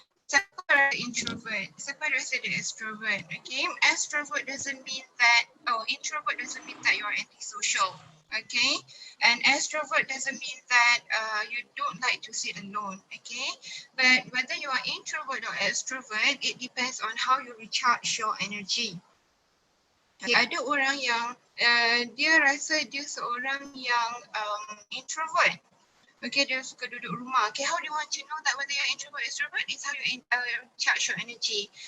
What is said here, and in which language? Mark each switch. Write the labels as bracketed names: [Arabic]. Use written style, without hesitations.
[Malay] Siapa rasa introvert? Siapa rasa dia extrovert? [English] Okay, extrovert doesn't mean that, introvert doesn't mean that you are antisocial. Okay, and extrovert doesn't mean that you don't like to sit alone. Okay, but whether you are introvert or extrovert, it depends on how you recharge your energy. [Malay] Okay, ada orang yang dia rasa dia seorang yang introvert. Okay, dia suka duduk rumah. [English] Okay, how do you want to know that whether you're introvert or extrovert? It's how you charge your energy.